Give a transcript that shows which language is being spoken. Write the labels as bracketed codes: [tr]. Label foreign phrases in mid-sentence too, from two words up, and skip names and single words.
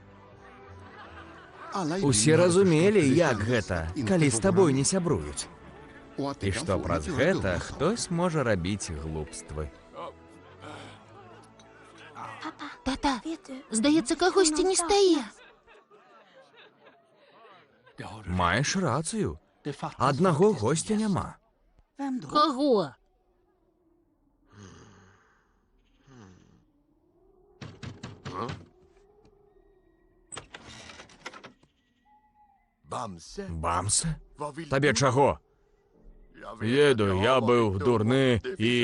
[be] Усе разумелі, як гэта, калі з табой не сябруюць. І што праз гэта хтось можа рабіць глупствы. Тата, здаецца, кагосьці не стае. [uk] Маєш рацію. Одного гостя нема. Кого? Бамсе? [be] Табе чаго? Еду, я быў дурны і...